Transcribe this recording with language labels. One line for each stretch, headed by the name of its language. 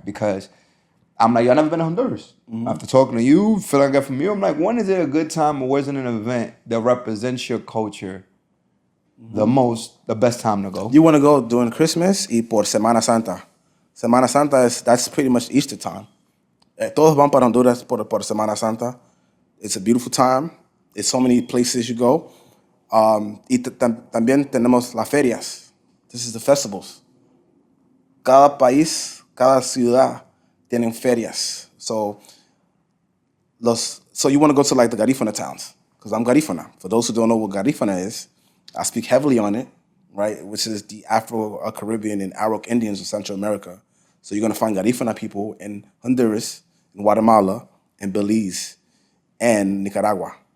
English: Because I'm like, y'all never been to Honduras. After talking to you, feeling good from you, I'm like, when is it a good time or where's it an event that represents your culture the most, the best time to go? You want to go during Christmas
Spanish: y por Semana Santa.
English: Semana Santa, that's pretty much Easter time.
Spanish: Todos van para Honduras por Semana Santa.
English: It's a beautiful time. There's so many places you go.
Spanish: Y también tenemos las ferias.
English: This is the festivals.
Spanish: Cada país, cada ciudad tienen ferias.
English: So you want to go to like the Garifuna towns, because I'm Garifuna. For those who don't know what Garifuna is, I speak heavily on it, right? Which is the Afro-Caribbean and Arawak Indians of Central America. So you're going to find Garifuna people in Honduras, in Guatemala, in Belize, and Nicaragua.